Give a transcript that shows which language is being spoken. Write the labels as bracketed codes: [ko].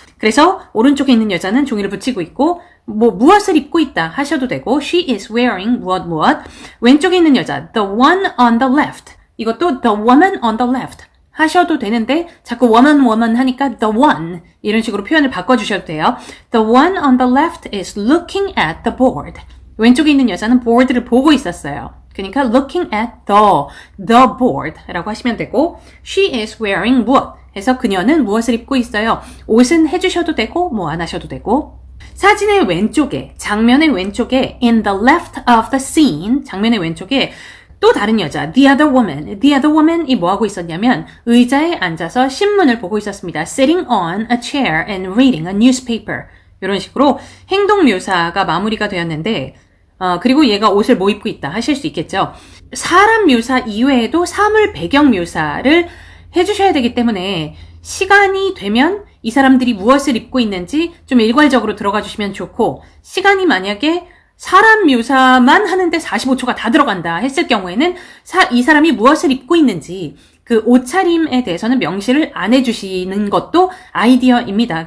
[ko] 그래서 오른쪽에 있는 여자는 종이를 붙이고 있고 뭐 무엇을 입고 있다 하셔도 되고 [en] she is wearing [ko] 무엇 왼쪽에 있는 여자 [en] the one on the left [ko] 이것도 [en] the woman on the left [ko] 하셔도 되는데 자꾸 woman 하니까 the one 이런 식으로 표현을 바꿔주셔도 돼요. [en] The one on the left is looking at the board. [ko] 왼쪽에 있는 여자는 board를 보고 있었어요. 그러니까 [en] looking at the board [ko] 라고 하시면 되고 [en] she is wearing [ko] 무엇 해서 그녀는 무엇을 입고 있어요. 옷은 해주셔도 되고 뭐 안 하셔도 되고 사진의 왼쪽에 장면의 왼쪽에 [en] in the left of the scene [ko] 장면의 왼쪽에 또 다른 여자, [en] the other woman [ko] 이 뭐 하고 있었냐면 의자에 앉아서 신문을 보고 있었습니다. [en] Sitting on a chair and reading a newspaper. [ko] 이런 식으로 행동 묘사가 마무리가 되었는데 그리고 얘가 옷을 뭐 입고 있다 하실 수 있겠죠. 사람 묘사 이외에도 사물 배경 묘사를 해주셔야 되기 때문에 시간이 되면 이 사람들이 무엇을 입고 있는지 좀 일괄적으로 들어가 주시면 좋고 시간이 만약에 사람 묘사만 하는데 45초가 다 들어간다 했을 경우에는 이 사람이 무엇을 입고 있는지 그 옷차림에 대해서는 명시를 안 해주시는 것도 아이디어입니다.